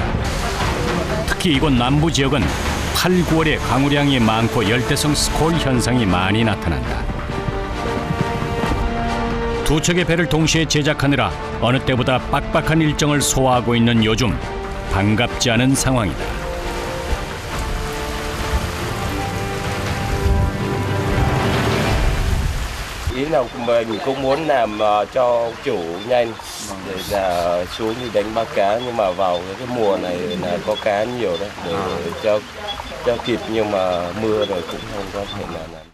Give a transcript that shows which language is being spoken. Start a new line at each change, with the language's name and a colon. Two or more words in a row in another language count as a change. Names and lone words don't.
Korean: 특히 이곳 남부 지역은 8, 9월에 강우량이 많고 열대성 스콜 현상이 많이 나타난다. 두 척의 배를 동시에 제작하느라 어느 때보다 빡빡한 일정을 소화하고 있는 요즘, 반갑지 않은 상황이다.
Vietnamese: Ý là mình cũng muốn làm cho chủ nhanh để là xuống đi đánh bắt cá, nhưng mà vào cái mùa này là có cá nhiều đấy để cho kịp, nhưng mà mưa rồi cũng không có thể nào làm.